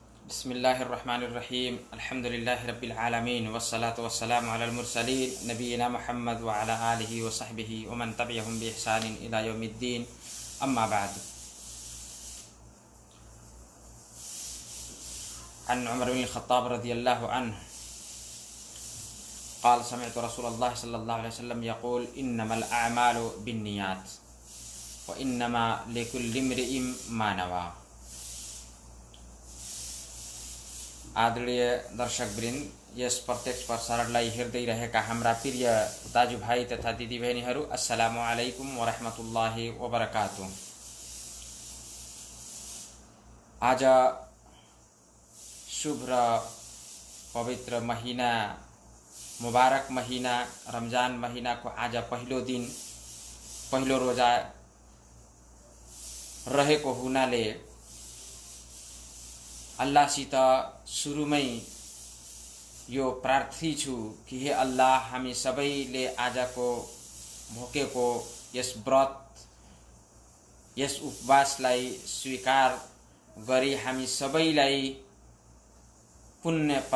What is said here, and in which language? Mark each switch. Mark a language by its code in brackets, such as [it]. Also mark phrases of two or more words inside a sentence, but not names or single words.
[ar] بسم الله الرحمن الرحيم الحمد لله رب العالمين والصلاة والسلام على المرسلين نبينا محمد وعلى آله وصحبه ومن تبعهم بإحسان إلى يوم الدين أما بعد. عن عمر بن الخطاب رضي الله عنه قال سمعت رسول الله صلى الله عليه وسلم يقول إنما الأعمال بالنيات وإنما لكل امرئ ما نوى. [ne] आदरणीय दर्शकवृन्द, यस प्रत्यक्ष प्रसारणलाई हेर्दै रहेका हाम्रा प्रिय दाजुभाइ तथा दिदीबहिनीहरू, [ar] السلام عليكم ورحمة الله وبركاته. [ne] आज शुभ र पवित्र महीना, मुबारक महीना रमजान महीनाको आज पहिलो दिन, पहिलो रोजा रहेको हुनाले अल्लाहसित सुरुमै यो प्रार्थी छु कि हे अल्लाह, हामी सबैले आजको भोकेको यस व्रत, यस उपवासलाई स्वीकार गरी हामी सबैलाई पुण्य